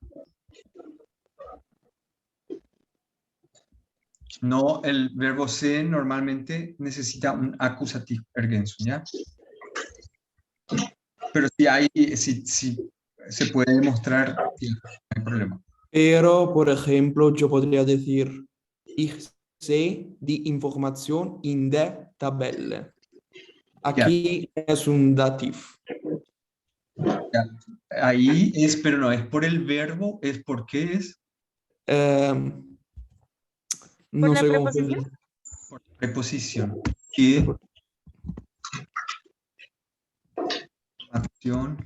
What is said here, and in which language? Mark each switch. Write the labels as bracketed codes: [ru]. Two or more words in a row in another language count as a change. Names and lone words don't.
[es] No, el verbo ser normalmente necesita un acusativo ergänzung, ¿ya? Pero si se puede demostrar, no hay problema. Pero, por ejemplo, yo podría decir, [de] ich sehe die Information in der Tabelle. [es] Aquí es un dativ. Ya. Ahí es, pero no es por el verbo, es porque es No la sé cómo preposición? decirlo. por preposición. Y acción.